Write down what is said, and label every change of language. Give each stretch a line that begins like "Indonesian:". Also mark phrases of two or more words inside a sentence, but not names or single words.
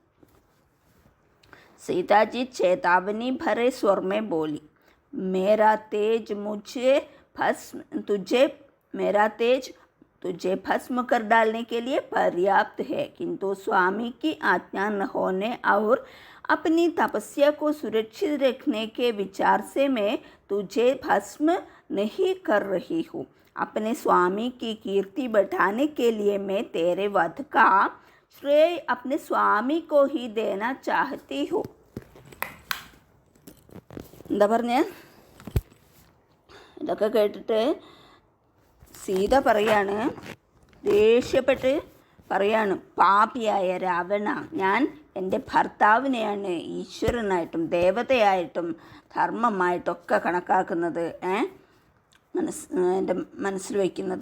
Hindi: सीताजी चेतावनी भरे स्वर में बोली, मेरा तेज तुझे भस्म कर डालने के लिए पर्याप्त है, किंतु स्वामी की आज्ञा न होने और अपनी तपस्या को सुरक्षित रखने के विचार से मैं तुझे भस्म नहीं कर रही हूँ. अपने स्वामी की कीर्ति बढ़ाने के लिए मैं तेरे वध का श्रेय अपने स्वामी को ही देना चाहती हूँ.
Malayalam: എന്താ പറഞ്ഞ? ഇതൊക്കെ കേട്ടിട്ട് സീത പറയാണ്, ദേഷ്യപ്പെട്ട് പറയാണ്, പാപിയായ രാവണ, ഞാൻ എൻ്റെ ഭർത്താവിനെയാണ് ഈശ്വരനായിട്ടും ദേവതയായിട്ടും ധർമ്മമായിട്ടൊക്കെ കണക്കാക്കുന്നത്, എൻ്റെ മനസ്സിൽ വയ്ക്കുന്നത്.